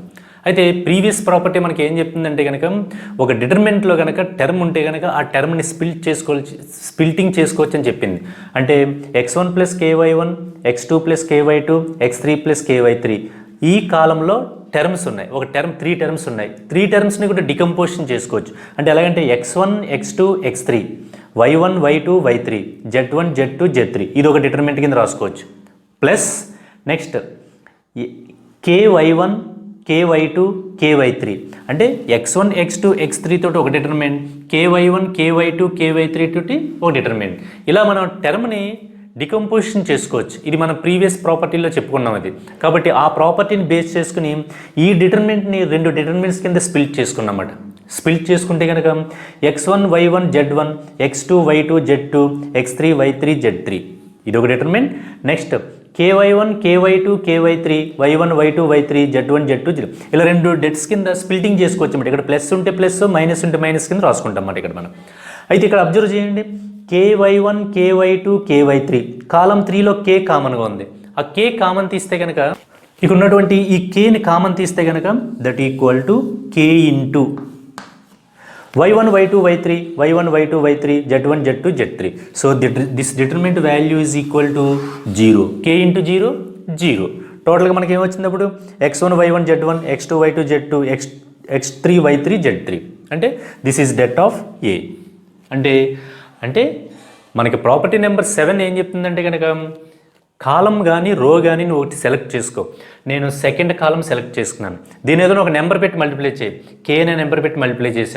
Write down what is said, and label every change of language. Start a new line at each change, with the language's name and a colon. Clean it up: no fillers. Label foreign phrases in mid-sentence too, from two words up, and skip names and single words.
Telugu: అయితే
English: previous property
Telugu: మనకి ఏం చెప్తుందంటే కనుక ఒక డిటర్మినెంట్లో కనుక టర్మ్ ఉంటే కనుక ఆ టర్మ్ని స్ప్లిటింగ్ చేసుకోవచ్చు అని చెప్పింది. అంటే x1 ప్లస్ ky1, x2 ప్లస్ ky2, x3 ప్లస్ ky3 ఈ కాలంలో టర్మ్స్ ఉన్నాయి. ఒక టర్మ్ 3 టర్మ్స్ ఉన్నాయి. 3 టర్మ్స్ని కూడా డికంపోజిషన్ చేసుకోవచ్చు. అంటే ఎలాగంటే x1 x2 x3, y1 y2 y3, z1 z2 z3 ఇది ఒక డిటర్మినెంట్ కింద రాసుకోవచ్చు.
English: plus next
Telugu: ky1 ky2 ky3 అంటే x1 x2 x3 తోటి ఒక డిటర్మినెంట్, ky1 ky2 ky3 తోటి ఒక డిటర్మినెంట్. ఇలా మనం టర్మ్ని డికంపోజిషన్ చేసుకోవచ్చు. ఇది మనం
English: previous property
Telugu: చెప్పుకున్నాం అది. కాబట్టి ఆ ప్రాపర్టీని బేస్ చేసుకుని ఈ డిటర్మినెంట్ని 2 డిటర్మినెంట్స్ కింద స్ప్లిట్ చేసుకున్నమాట. స్ప్లిట్ చేసుకుంటే కనుక x1 y1 z1, x2 y2 z2, x3 y3 z3 ఇది ఒక డిటర్మినెంట్. నెక్స్ట్ ky1 ky2 ky3, y1 y2 y3, z1 z2 z3 ఇలా 2 డెట్స్ కింద స్ప్లిటింగ్ చేసుకోవచ్చు అన్నమాట. ఇక్కడ ప్లస్ ఉంటే ప్లస్, మైనస్ ఉంటే మైనస్ కింద రాసుకుంటాం అన్నమాట ఇక్కడ మనం. అయితే ఇక్కడ అబ్జర్వ్ చేయండి, ky1 ky2 ky3 కాలం 3లో k కామన్గా ఉంది. ఆ k కామన్ తీస్తే కనుక ఇక ఉన్నటువంటి ఈ kని కామన్ తీస్తే కనుక
English: that equal to k into
Telugu: y1 y2 y3, y1 y2 y3, z1 z2 z3.
English: so this determinant value is equal to 0. k into 0 0.
Telugu: టోటల్గా మనకి ఏమొచ్చింది అప్పుడు x1 y1 z1, x2 y2 z2, x3 y3 z3.
English: అంటే this is det of A.
Telugu: అంటే మనకి
English: property number 7
Telugu: ఏం చెప్తుందంటే కనుక కాలం కానీ రో కానీ నువ్వు ఒకటి సెలెక్ట్ చేసుకో. నేను
English: second column
Telugu: సెలెక్ట్ చేసుకున్నాను, దీని ఏదైనా ఒక నెంబర్ పెట్టి మల్టిప్లై చేయి. కే అనే నెంబర్ పెట్టి మల్టిప్లై చేశాను.